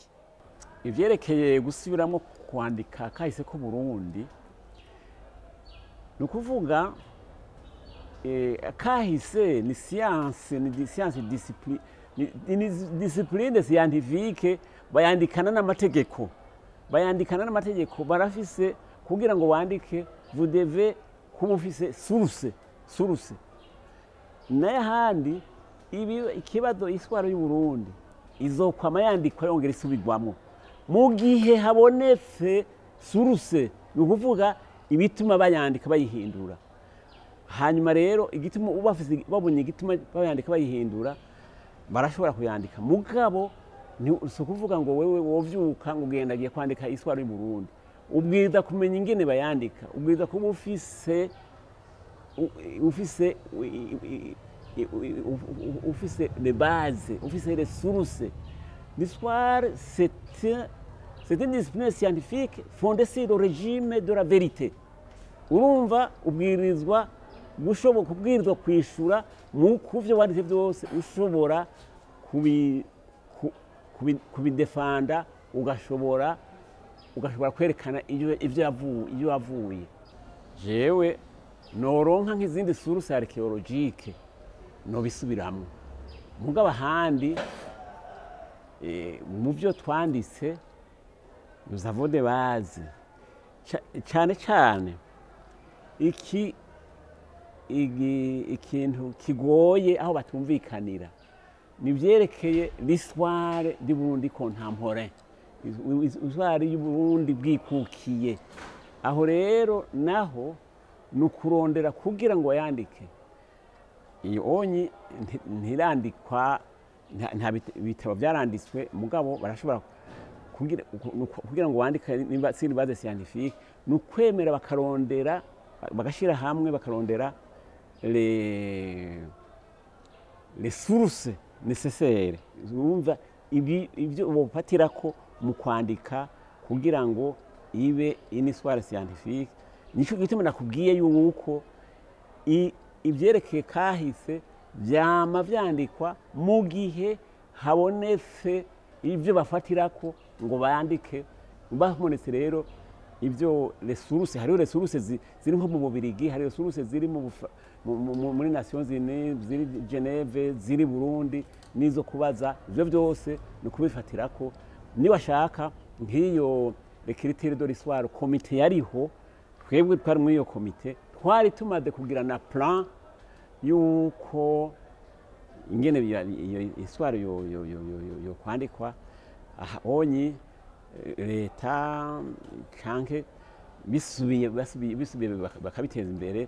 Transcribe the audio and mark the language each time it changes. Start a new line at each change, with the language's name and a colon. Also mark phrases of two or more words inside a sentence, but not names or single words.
Rundi: Ivyerekeye gusubiramo kwandika kahise ku Burundi nukuvuga kahise ni science
French: discipline scientifique
Rundi: bayandikana n'amategeko barafise kugira ngo wandike vous devez kuba ufise source naye handi ikibazo iswaro y'u Burundi izokwama yandikwa yongera isubirwamo mu gihe habonetse source ni ukuvuga ibituma bayandika bayihindura hanyuma rero igituma ubafise babonye igituma bayandika bayihindura barashobora kuyandika mugabo si ukuvuga ngo wewe wovyuka ngo ugenda agiye kwandika iswaro y'u Burundi ubwiza kumenya ingene bayandika ubwiza kuba ufise
French: les bases
Rundi: ufise
French: les sources. L'histoire c'est une discipline scientifique fondée sur le régime de la vérité.
Rundi: Urumva ubwirizwa kubwirizwa kwishura mu kuvyo wanditse byose ushobora kubidefanda ugashobora kwerekana ivyo yavuye. Jewe noronka nk'izindi
French: sources archéologiques
Rundi: no bisubiramwo mugabo ahandi mu byo twanditse
French: nous avons des bases
Rundi: cyane ikintu kigoye aho batumvikanira nivyerekeye
French: l'histoire du Burundi contemporain,
Rundi: histoire y'u Burundi bwikukiye. Aho rero naho nukurondera kugira ngo yandike iyo onyi ntirandikwa nta bitabo byaranditswe mugabo barashobora kugira ngo wandike nimba siri
French: base scientifique
Rundi: nukwemera bakarondera bagashira hamwe bakarondera
French: les sources nécessaires
Rundi: urumva ibyo bopatirako mu kwandika kugira ngo ibe
French: une histoire scientifique.
Rundi: Nico gituma nakubwiye yuko ivyerekeye kahise vyama vyandikwa mu gihe habonetse ivyo bafatirako ngo bandike. Bahabonetse rero ivyo resources, hariho resources ziri nko mu Bubirigi, hariho resources ziri muri Nations Unies, ziri Geneve, ziri Burundi, nizo kubaza ivyo byose no kubifatirako. Ni washaka nk'iyo
French: critère de l'histoire
Rundi: comité yariho, twebwe twari muri iyo komite twari tumaze kugira na plan yuko ingene iyo histoire yo kwandikwa onyi Reta kanke bisubiye bakabiteza imbere.